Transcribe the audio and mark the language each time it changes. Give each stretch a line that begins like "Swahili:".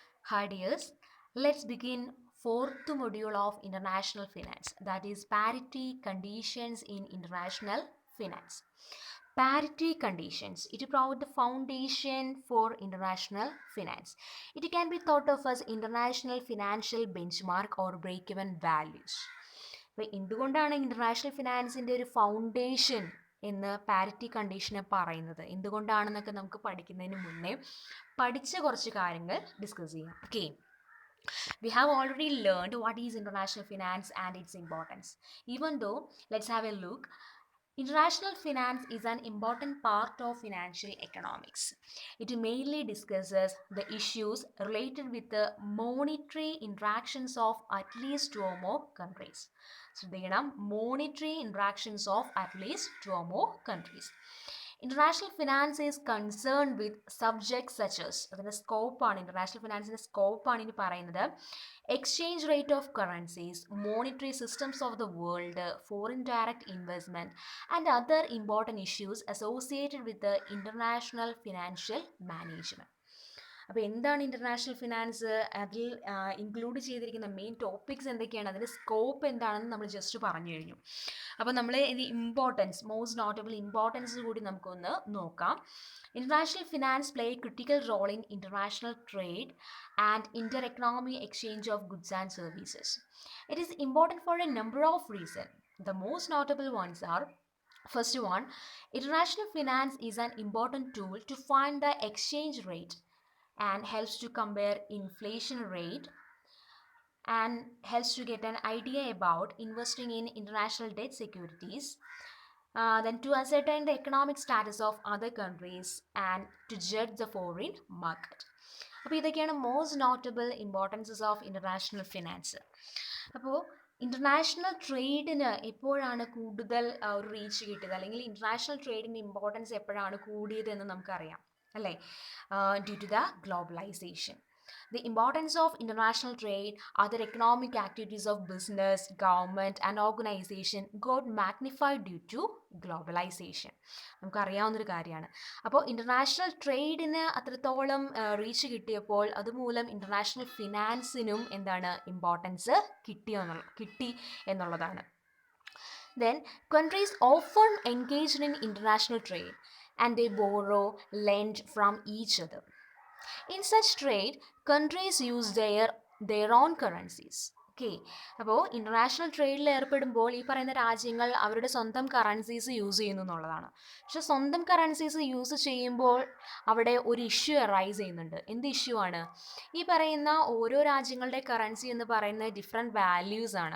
English: Hi dears, let's begin fourth module of international finance, that is parity conditions in international finance. Parity conditions, it provides the foundation for international finance. It can be thought of as international financial benchmark or break-even values.
Malayalam: അപ്പോൾ എന്തുകൊണ്ടാണ് international ഫിനാൻസിൻ്റെ ഒരു foundation എന്ന് parity കണ്ടീഷനെ പറയുന്നത്, എന്തുകൊണ്ടാണെന്നൊക്കെ നമുക്ക് പഠിക്കുന്നതിന് മുന്നേ പഠിച്ച കുറച്ച് കാര്യങ്ങൾ ഡിസ്കസ് ചെയ്യാം.
English: Okay, we have already learned what is international finance and its importance. Even though, let's have a look. International finance is an important part of financial economics. It mainly discusses the issues related with the monetary interactions of at least two or more countries. So, monetary interactions of at least two or more countries. International finance is concerned with subjects such as
Malayalam: അതിൻ്റെ സ്കോപ്പാണ്, international ഫിനാൻസിൻ്റെ സ്കോപ്പാണ് ഇനി പറയുന്നത്.
English: Exchange rate of currencies, monetary systems of the world, foreign direct investment and other important issues associated with international financial management.
Malayalam: അപ്പോൾ എന്താണ് international finance, അതിൽ include ചെയ്തിരിക്കുന്ന main topics എന്തൊക്കെയാണ്, അതിൻ്റെ scope എന്താണെന്ന് നമ്മൾ ജസ്റ്റ് പറഞ്ഞു കഴിഞ്ഞു. അപ്പോൾ നമ്മൾ ഇത് ഇമ്പോർട്ടൻസ്, മോസ്റ്റ് നോട്ടബിൾ ഇമ്പോർട്ടൻസ് കൂടി നമുക്കൊന്ന് നോക്കാം.
English: International finance play a critical role in international trade and inter-economic exchange of goods and services. It is important for a number of reasons. The most notable ones are, first one, international finance is an important tool to find the exchange rate and helps to compare inflation rate and helps to get an idea about investing in international debt securities. Then to ascertain the economic status of other countries and to judge the foreign market.
Malayalam: അപ്പോൾ ഇതൊക്കെയാണ്
English: Most notable importances of international finance.
Malayalam: അപ്പോൾ international ട്രേഡിന് എപ്പോഴാണ് കൂടുതൽ ഒരു reach കിട്ടിയത്, അല്ലെങ്കിൽ international ട്രേഡിൻ്റെ importance എപ്പോഴാണ് കൂടിയത് എന്ന് നമുക്കറിയാം അല്ലേ?
English: Due to the globalization. The importance of international trade, other economic activities of business, government and organization got magnified due to globalization.
Malayalam: നമുക്കറിയാവുന്നൊരു കാര്യമാണ്. അപ്പോൾ ഇൻ്റർനാഷണൽ ട്രേഡിന് അത്രത്തോളം റീച്ച് കിട്ടിയപ്പോൾ അതുമൂലം ഇൻ്റർനാഷണൽ ഫിനാൻസിനും എന്താണ് ഇമ്പോർട്ടൻസ് കിട്ടി എന്നുള്ളതാണ്.
English: Then countries often engaged in international trade and they borrow, lend from each other. In such trade, countries use their own currencies.
Malayalam: Okay, അപ്പോൾ international ട്രേഡിൽ ഏർപ്പെടുമ്പോൾ ഈ പറയുന്ന രാജ്യങ്ങൾ അവരുടെ സ്വന്തം കറൻസീസ് യൂസ് ചെയ്യുന്നു എന്നുള്ളതാണ്. പക്ഷെ സ്വന്തം കറൻസീസ് യൂസ് ചെയ്യുമ്പോൾ അവിടെ ഒരു ഇഷ്യൂ അറൈസ് ചെയ്യുന്നുണ്ട്. എന്ത് ഇഷ്യൂ ആണ്? ഈ പറയുന്ന ഓരോ രാജ്യങ്ങളുടെ കറൻസി എന്ന് പറയുന്നത് ഡിഫറെൻറ്റ് വാല്യൂസ് ആണ്.